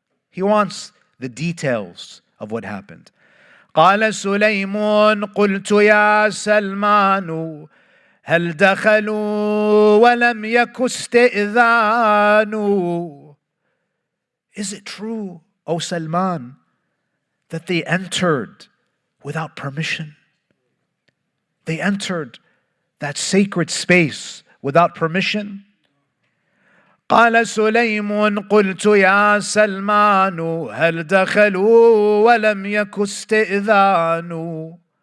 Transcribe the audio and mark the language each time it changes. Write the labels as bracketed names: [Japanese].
[English] He wants the details of what happened. [Arabic] قال سليمان قلت يا سلمان هل دخلوا ولم يك استئذان. [English] Is it true, O Salman, that they entered without permission? They entered that sacred space without permission? [Arabic] قال سليم قلت يا سلمان هل دخلوا ولم يك استئذان.